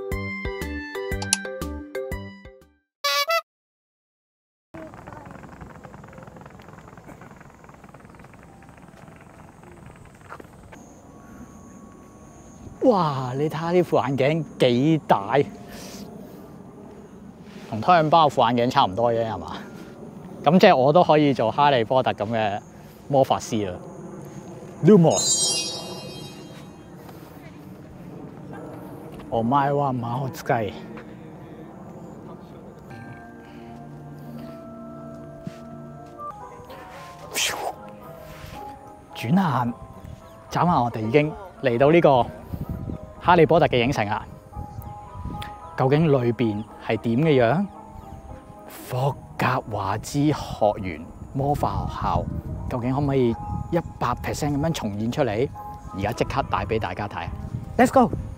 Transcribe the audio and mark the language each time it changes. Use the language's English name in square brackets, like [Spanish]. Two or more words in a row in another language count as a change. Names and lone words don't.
[Cantonese] 哇！你睇下呢副眼鏡幾大，同湯圓包副眼鏡差唔多嘅係嘛？咁即係我都可以做哈利波特咁嘅魔法師啦。Lumos。 [Japanese] お前は魔法使い。 [Cantonese] 轉眼眨下，我哋已經嚟到呢個哈利波特嘅影城啦。究竟裏邊係點嘅樣？霍格華茲學園魔法學校究竟可唔可以100% 咁樣重現出嚟？而家即刻帶俾大家睇。 [English] Let's go！